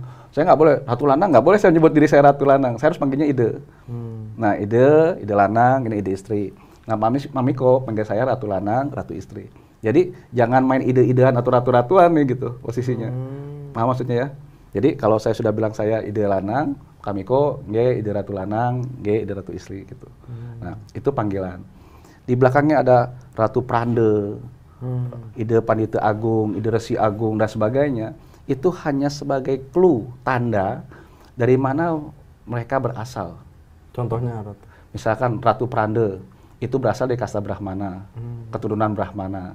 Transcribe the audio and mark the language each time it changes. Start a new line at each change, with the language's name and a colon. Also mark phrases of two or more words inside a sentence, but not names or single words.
Indonesian: Saya nggak boleh, Ratu Lanang nggak boleh saya menyebut diri saya Ratu Lanang. Saya harus manggilnya Ide. Nah, Ide Lanang, ini Ide Istri. Nah, Miko manggil saya Ratu Lanang, Ratu Istri. Jadi, jangan main ide-idean atau ratu-ratuan nih gitu posisinya. Nah, maksudnya ya. Jadi, kalau saya sudah bilang saya Ide Lanang, Kang Miko, Ide Ratu Lanang, Ide Ratu Istri gitu. Nah, itu panggilan. Di belakangnya ada Ratu Prande, Ide Pandita Agung, Ide Resi Agung, dan sebagainya. Itu hanya sebagai clue, tanda dari mana mereka berasal. Contohnya, Ratu? Misalkan Ratu Prande, itu berasal dari kasta Brahmana, keturunan Brahmana.